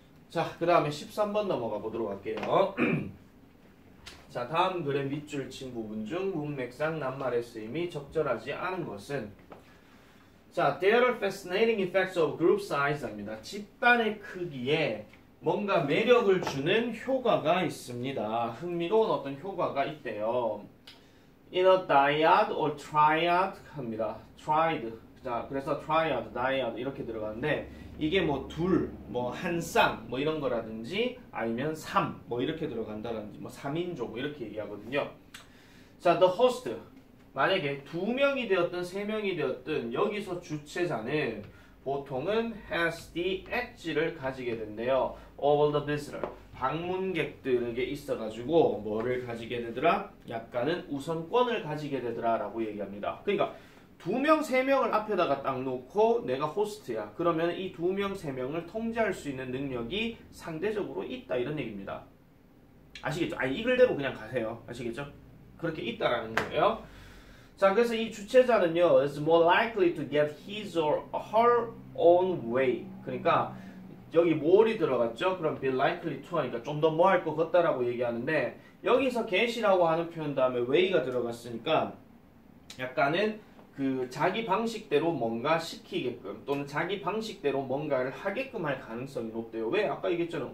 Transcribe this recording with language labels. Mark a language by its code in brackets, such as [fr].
[ko] 자, 그 다음에 13번 넘어가 보도록 할게요. 자, 다음 글의 밑줄 친 부분 중 문맥상 낱말의 쓰임이 적절하지 않은 것은 자, [en] there are fascinating effects of group size [ko] 입니다. 집단의 크기에 뭔가 매력을 주는 효과가 있습니다. 흥미로운 어떤 효과가 있대요. [en] In a dyad or triad 합니다. tried. [ko] 자, 그래서 triad, dyad 이렇게 들어가는데 이게 뭐 둘, 뭐 한 쌍, 뭐 이런 거라든지 아니면 3, 뭐 이렇게 들어간다든지 뭐 3인조 뭐 이렇게 얘기하거든요. [en] 자, the host. [ko] 만약에 2명이 되었든 3명이 되었든 여기서 주체자는 보통은 [en] has the edge [ko] 를 가지게 된대요. [en] over the visitor. [ko] 방문객들에게 있어가지고 뭐를 가지게 되더라? 약간은 우선권을 가지게 되더라 라고 얘기합니다. 그러니까 2명, 3명을 앞에다가 딱 놓고 내가 호스트야. 그러면 이 2명, 3명을 통제할 수 있는 능력이 상대적으로 있다 이런 얘기입니다. 아시겠죠? 아니 이 글대로 그냥 가세요. 아시겠죠? 그렇게 있다라는 거예요. 자, 그래서 이 주체자는요, [en] is more likely to get his or her own way. [ko] 그러니까 여기 more이 들어갔죠? 그럼 be likely to 하니까 좀 더 뭐 할 것 같다라고 얘기하는데 여기서 get이라고 하는 표현 다음에 way가 들어갔으니까 약간은 그 자기 방식대로 뭔가 시키게끔 또는 자기 방식대로 뭔가를 하게끔 할 가능성이 높대요. 왜? 아까 얘기했잖아.